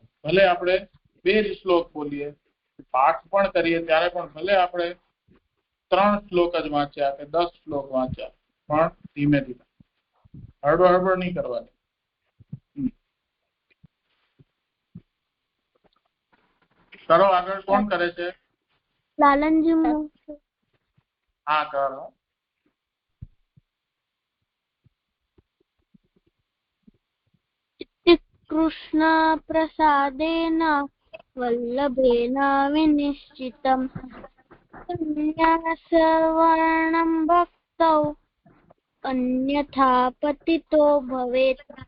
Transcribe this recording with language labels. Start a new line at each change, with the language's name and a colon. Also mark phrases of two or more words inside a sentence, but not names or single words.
Gujarati: ભલે આપણે 2 શ્લોક બોલીએ, પાઠ પણ કરીએ ત્યારે પણ ભલે આપણે 3 શ્લોક જ વાંચ્યા કે 10 શ્લોક વાંચ્યા, પણ ધીમે ધીમે, હળબડ હળબડ નહીં કરવાની. કરો આગળ. કોણ કરે છે? લાલનજી. હા કરો.
Sanskrit: कृष्ण प्रसादेन वल्लभेन विनिश्चितं संन्यासवर्णं भक्तौ अन्यथा पतितो भवेत्.